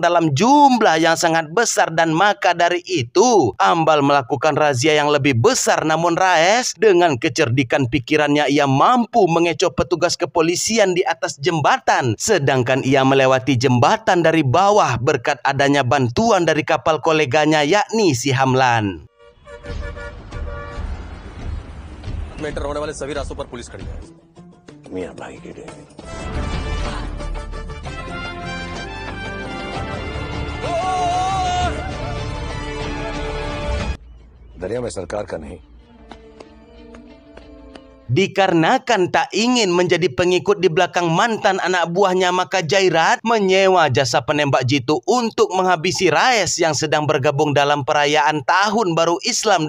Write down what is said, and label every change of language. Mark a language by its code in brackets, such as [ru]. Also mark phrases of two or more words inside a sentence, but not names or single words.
[id] dalam jumlah yang sangat besar dan maka dari itu Ambal melakukan razia yang lebih besar, namun Raes dengan kecerdikan pikirannya ia mampu mengecoh petugas kepolisian di atas jembatan sedangkan ia melewati jembatan dari bawah berkat adanya bantuan dari kapal koleganya yakni si Hamlan. [hi] में एंटर होने वाले सभी रास्तों पर पुलिस खड़ी है मियां भाई के लिए दरिया में सरकार का नहीं. [id] Dikarenakan tak ingin menjadi pengikut di belakang mantan anak buahnya, maka Jairat menyewa jasa penembak jitu untuk menghabisi Raes yang sedang bergabung dalam perayaan Tahun Baru Islam.